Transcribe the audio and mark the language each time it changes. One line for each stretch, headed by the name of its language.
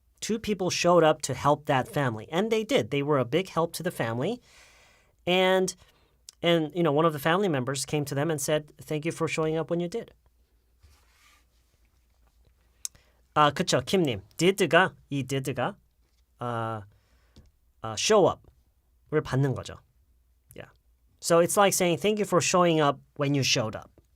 English: Two people showed up to help that family, and they did. They were a big help to the family, and you know, one of the family members came to them and said, "Thank you for showing up when you did."
Korean: 그쵸, 김님. 이 did가 show up을 받는 거죠.
English: Yeah. So it's like saying, "Thank you for showing up when you showed up."